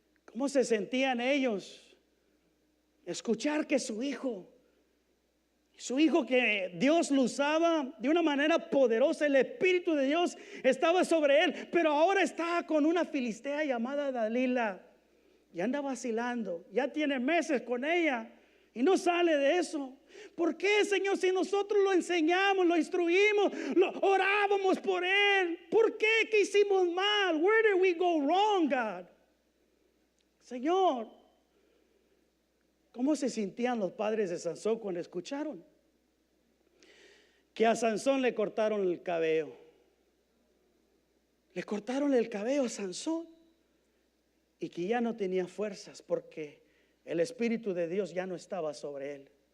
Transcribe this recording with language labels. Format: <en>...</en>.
<es>¿Cómo se sentían ellos escuchar que su hijo que Dios lo usaba de una manera poderosa, el Espíritu de Dios estaba sobre él, pero ahora está con una filistea llamada Dalila y anda vacilando, ya tiene meses con ella y no sale de eso? ¿Por qué, Señor, si nosotros lo enseñamos, lo instruimos, orábamos por él? ¿Por qué? ¿Qué hicimos mal?</es> <en>Where did we go wrong, God?</en> <es>Señor, ¿cómo se sentían los padres de Sansón cuando escucharon que a Sansón le cortaron el cabello? Le cortaron el cabello a Sansón y que ya no tenía fuerzas porque el Espíritu de Dios ya no estaba sobre él.</es>